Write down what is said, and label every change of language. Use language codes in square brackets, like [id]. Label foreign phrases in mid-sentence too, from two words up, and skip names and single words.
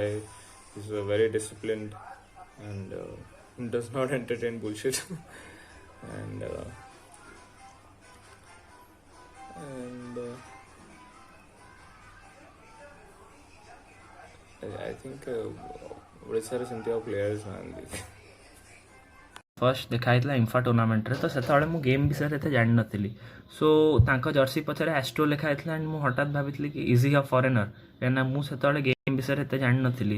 [en] He's very disciplined and does not entertain bullshit. and I think [or] ଓଡ଼ିଶାରେ ସେମିତି ଆଉ ପ୍ଲେୟାର୍ସ ନାହାନ୍ତି। ଫର୍ଷ୍ଟ ଦେଖା ହେଇଥିଲା ଇମ୍ଫା ଟୁର୍ଣ୍ଣାମେଣ୍ଟରେ, ତ ସେତେବେଳେ ମୁଁ ଗେମ୍ ବିଷୟରେ ଏତେ ଜାଣିନଥିଲି। ସୋ ତାଙ୍କ ଜର୍ସି ପଛରେ ଆଷ୍ଟ୍ରୋ ଲେଖା ହେଇଥିଲା ଆଣ୍ଡ ମୁଁ ହଠାତ୍ ଭାବିଥିଲି କି [en] is he a foreigner, [or] କାହିଁକିନା ମୁଁ ସେତେବେଳେ ଗେମ୍ ବିଷୟରେ ଏତେ ଜାଣିନଥିଲି।